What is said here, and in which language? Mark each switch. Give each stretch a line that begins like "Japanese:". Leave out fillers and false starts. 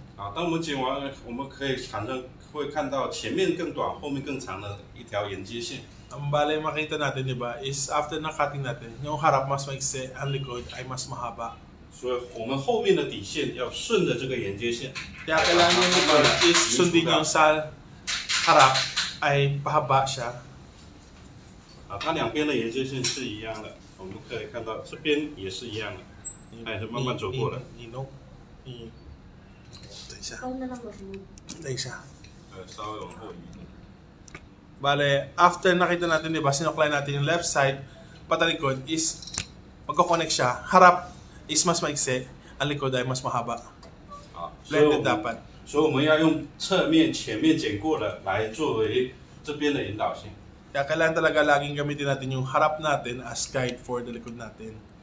Chinese: 当我们剪完，我们可以会看到前面更短，后面更长的一条沿接线。
Filipino: Ang bale makita natin, di ba, is after na cutting natin, yung harap mas maikse, ang likod ay mas mahaba.
Chinese: 所以我们后面的底线要顺着这个沿接线。
Filipino: Kaya kailangan yung likod is sundin yung sa harap ay pahaba siya.
Chinese: 它两边的沿接线是一样的，我们可以看到这边也是一样的，它也是慢慢走过的。等一下，
Filipino: Ikaw na lang mag-move.
Chinese: 等一下。稍微往后移一点。
Filipino: Bale, after nakita natin, di ba, sinuklay natin yung left side, patalikod is magkoconnect siya. Harap is mas maikse, ang likod ay mas mahaba.
Chinese: 所以
Filipino: Blended dapat.
Chinese: 所以我们要用侧面、前面剪过的来作为这边的引导性。
Filipino: Kaya kailangan talaga laging gamitin natin yung harap natin
English: as guide for the
Filipino: likod natin.